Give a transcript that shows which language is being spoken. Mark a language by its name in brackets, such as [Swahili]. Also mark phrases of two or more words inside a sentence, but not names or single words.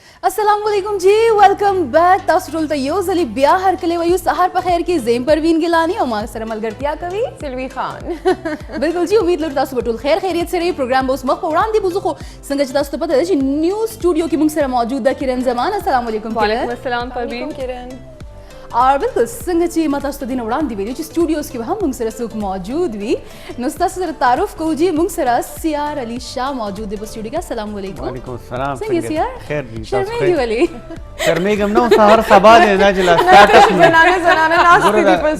[Arabic] السلام علیکم [Urdu] जी, [English] welcome back. [Pashto] तासु ټول ته یو ځلې بیا هرکلی وایو سهار په خیر کې. زیم پروین ګیلانی او ما سره ملګرتیا کوي سلوی خان. بالکل جی، امید لرو تاسو به ټول خیر خیریت سره پروګرام به اوس مخ په وړاندې بوزو. خو څنګه چې تاسو ته پته ده چې نیو سټوډیو کې موږ سره موجود ده کرن زمان. [Arabic] السلام علیکم وعلیکم السلام پروین. کرن [Urdu] اور بالکل [Pashto] څنګه چې ما تاسو ته دین وړاندې ویلو چې سټوډیوز کې به هم موږ سره څوک موجود وي، نو تاسو سره تعارف کوو جی. موږ سره سیار علي شاه موجود دی په سټوډیو کې. [Arabic] السلام علیکم. وعلیکم السلام. [Pashto] څنګه سیار؟ خیر دي. شرمېږي ولې؟ شرمېږم نو سهار سبا دی نه چې لا سٹارټ زنانه ناشته دي پس